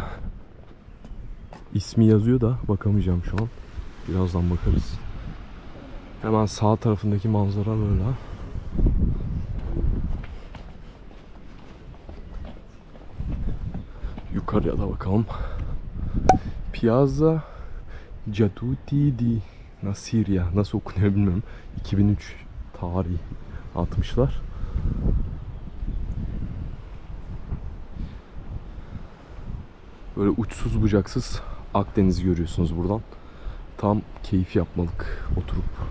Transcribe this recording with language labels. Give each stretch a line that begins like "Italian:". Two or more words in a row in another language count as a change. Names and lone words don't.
Turkish: İsmi yazıyor da bakamayacağım şu an. Birazdan bakarız. Hemen sağ tarafındaki manzara böyle. Yukarıya da bakalım. Piazza Giudici di Nasiria. Nasıl okunuyor bilmiyorum. 2003 tarihi atmışlar. Böyle uçsuz bucaksız Akdeniz'i görüyorsunuz buradan. Tam keyif yapmalık oturup.